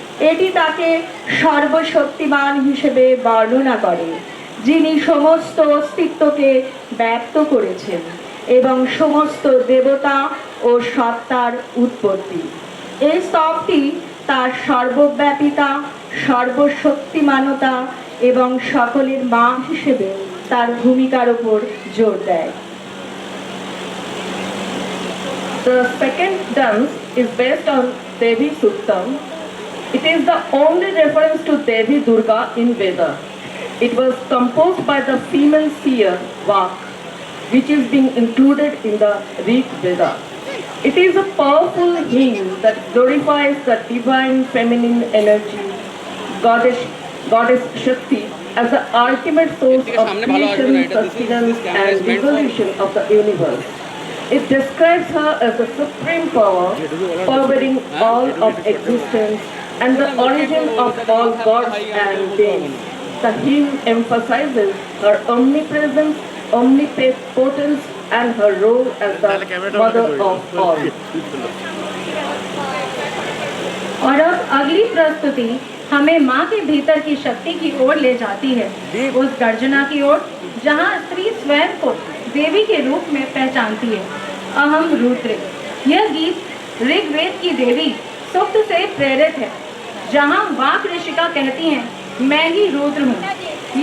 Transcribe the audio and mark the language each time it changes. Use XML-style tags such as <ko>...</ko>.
<bn>এটি তাকে সর্বশক্তিমান হিসেবে বর্ণনা করে, যিনি সমস্ত অস্তিত্বকে ব্যক্ত করেছেন এবং সমস্ত দেবতা ও সত্তার উৎপত্তি। এই স্তবটি তার সর্বব্যাপিতা, সর্বশক্তিমানতা এবং সকলের মা হিসেবে তার ভূমিকার উপর জোর দেয়।</bn> <en>The second dance is based on Devi Suktam. It is the only reference to Devi Durga in Veda. It was composed by the female seer Vak, which is being included in the Rig Veda. It is a powerful hymn that glorifies the divine feminine energy, goddess Shakti, as the ultimate source of creation, sustenance, and resolution of the universe. It describes her as the supreme power, pervading all of existence and the origin of all gods and beings. The hymn emphasizes her omnipresence, omnipotence, and her role as the mother of all.</en> <hi>और अब अगली प्रस्तुति हमें माँ के भीतर की शक्ति की ओर ले जाती है, उस गर्जना की ओर जहाँ स्त्री स्वयं को देवी के रूप में पहचानती है। अहम रुद्र। यह गीत ऋग्वेद की देवी सूक्त से प्रेरित है, जहाँ वाक ऋषिका कहती हैं, मैं ही रुद्र हूँ।</hi>